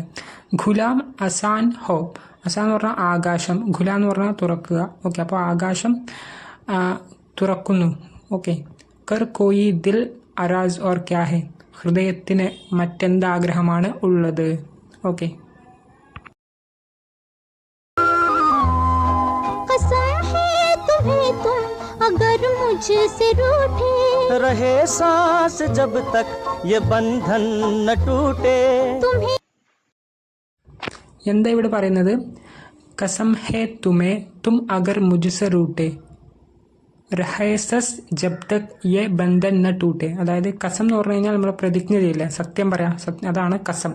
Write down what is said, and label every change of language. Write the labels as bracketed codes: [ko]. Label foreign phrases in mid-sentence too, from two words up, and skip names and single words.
[hi] खुला आसमान हो, [ml] അസാൻ എന്ന് പറഞ്ഞാൽ ആകാശം, ഖുല എന്ന് പറഞ്ഞാൽ തുറക്കുക. ഓക്കെ, അപ്പോൾ ആകാശം തുറക്കുന്നു. ഓക്കെ, [hi] कर कोई दिल आरज़ू और क्या है, [ml] ഹൃദയത്തിന് മറ്റെന്താഗ്രഹമാണ് ഉള്ളത്. ഓക്കെ, [hi] रहे सांस जब तक ये बंधन न टूटे. [ml] എന്താ ഇവിടെ പറയുന്നത്? [hi] कसम है तुम्हें तुम अगर मुझसे रूठे रहे सांस जब तक ये बंधन न टूटे. [ml] അതായത് കസം എന്ന് പറഞ്ഞു കഴിഞ്ഞാൽ നമ്മൾ പ്രതിജ്ഞ ചെയ്യില്ല, സത്യം പറയാം, അതാണ് കസം.